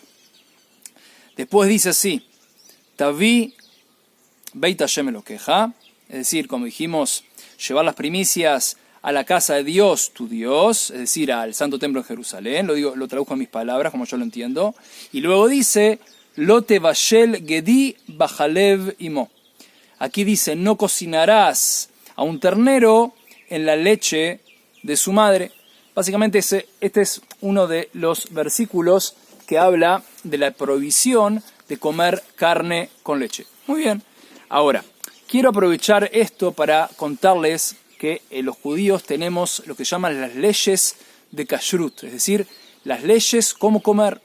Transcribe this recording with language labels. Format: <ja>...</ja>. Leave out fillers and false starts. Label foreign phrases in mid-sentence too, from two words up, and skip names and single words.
<es>Después dice así,</es> <he>תביא בית השם אלוקיך,</he> <es>es decir, como dijimos, llevar las primicias a la casa de Dios, tu Dios, es decir, al Santo Templo en Jerusalén, lo traduzco en mis palabras, como yo lo entiendo, y luego dice,</es> <he>לא תבשל גדי בחלב אמו.</he> <es>Aquí dice, no cocinarás a un ternero en la leche de su madre. Básicamente este es uno de los versículos que habla de la prohibición de comer carne con leche. Muy bien. Ahora, quiero aprovechar esto para contarles que los judíos tenemos lo que llaman las leyes de kashrut, es decir, las leyes cómo comer.</es>